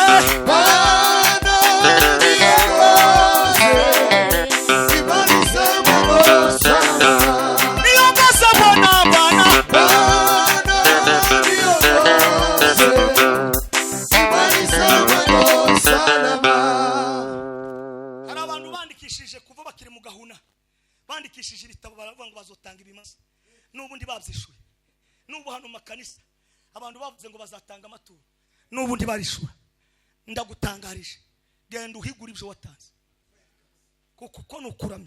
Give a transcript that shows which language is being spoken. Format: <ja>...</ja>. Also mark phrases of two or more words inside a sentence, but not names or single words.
<sw>Bwana niongoze nimalize mwendo salama. niongoze Bwana, Bwana. Bwana niongoze nimalize mwendo salama.</sw> <rn>Hari abantu bandikishije kuva bakiri mu gahuna, bandikishije ibitabo baravuga ngo bazotanga ibimaze, n'ubundi babyishuye. N'ubu hano makanisa abantu bavuze ngo bazatanga amaturo, n'ubundi barishura. Ndagutangarije, genda uhigura ibyo watanze, kuko nukuramye.</rn>